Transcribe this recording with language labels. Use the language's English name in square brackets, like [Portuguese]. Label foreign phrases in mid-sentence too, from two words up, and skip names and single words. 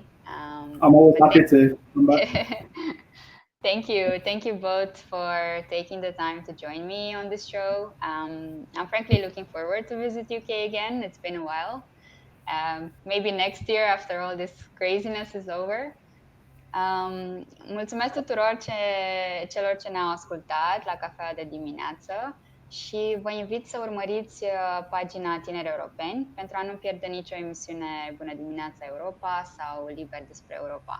[English] I'm always happy to come back. Thank you both for taking the time to join me on this show. I'm frankly looking forward to visit UK again. It's been a while. Maybe next year, after all this craziness is over. [Romanian] Mulțumesc tuturor celor ce ne-au ascultat la Cafea de Dimineață și vă invit să urmăriți pagina Tineri Europeni pentru a nu pierde nicio emisiune Bună Dimineața Europa sau Liber despre Europa.